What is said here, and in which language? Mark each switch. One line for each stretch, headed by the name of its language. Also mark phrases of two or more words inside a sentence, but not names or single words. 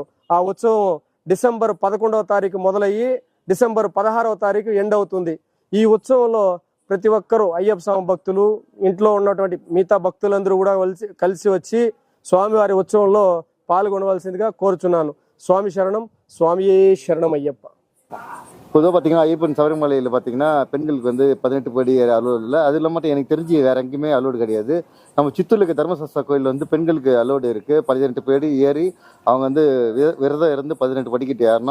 Telugu: ఆ ఉత్సవం డిసెంబర్ 11వ తారీఖు మొదలయ్యి డిసెంబర్ 16వ తారీఖు ఎండ్ అవుతుంది. ఈ ఉత్సవంలో ప్రతి ఒక్కరూ అయ్యప్ప స్వామి భక్తులు, ఇంట్లో ఉన్నటువంటి మిగతా భక్తులందరూ కూడా కలిసి వచ్చి స్వామివారి ఉత్సవంలో పాల్గొనవలసిందిగా కోరుచున్నాను.
Tamil: ஸ்வாமி சரணம், சுவாமியே சரணம் ஐயப்பா. பொதுவாக பார்த்தீங்கன்னா ஐயப்பன் சபரிமலையில் பார்த்தீங்கன்னா பெண்களுக்கு வந்து 18 படி அலோடு இல்லை. அது இல்லாமல் மட்டும் எனக்கு தெரிஞ்சு வேறு எங்கேயுமே அலோடு கிடையாது. நம்ம சித்தூரில் இருக்க தர்மசாஸ்திரா கோயில் வந்து பெண்களுக்கு அலோடு இருக்குது. 18 படி ஏறி அவங்க வந்து விரதம் இருந்து 18 படிக்கட்டு ஏறணும்.